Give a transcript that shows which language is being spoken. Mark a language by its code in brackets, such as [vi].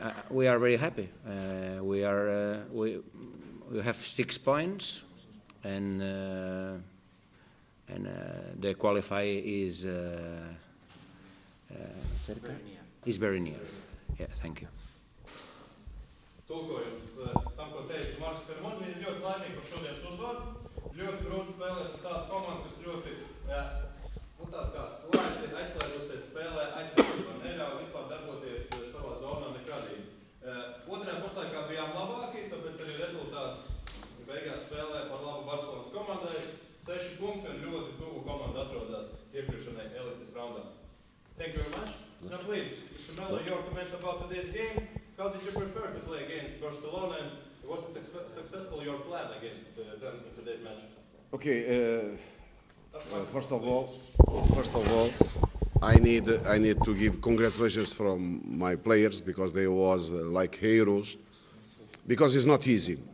[en] We are very happy. We have 6 points, and the qualify is very near. Yeah, thank you. [lv] Tulkojums tam, ko teica Marks Carmona, viņi ir ļoti laimīgi par šodienas uzvaru. Ļoti grūti spēlēt par tādu komandu, kas ļoti tādu kā aizslēdzoties spēlē, aizstāvībā neļauj vispār darboties savā zonā nekādīgi. Otrajā puslaikā bijām labāki, tāpēc arī rezultāts beigās spēlē par labu Barcelonas komandai. 6 punkti un ļoti tuvu komanda atrodas iekļūšanai elites raundā. [en] Thank you very much. Now please, Mr. Melo, your comment about today's game. How did you prefer to play against Barcelona, and was it successful your plan against them in today's match? Okay. First of all, I need to give congratulations from my players because they was like heroes. Because it's not easy.